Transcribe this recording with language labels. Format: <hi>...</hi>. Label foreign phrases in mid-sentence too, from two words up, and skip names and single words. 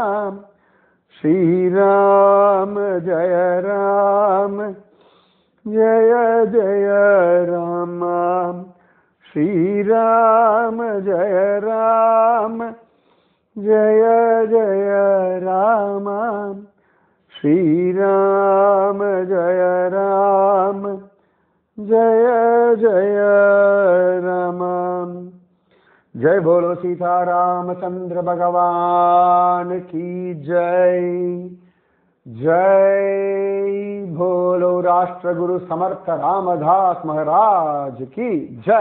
<hi>श्रीराम जय राम जय जय राम, श्रीराम जय राम जय जय राम, श्रीराम जय राम जय जय राम। जय बोलो सीता रामचंद्र भगवान की जय। जय बोलो राष्ट्र गुरु समर्थ रामदास महाराज की जय।</hi>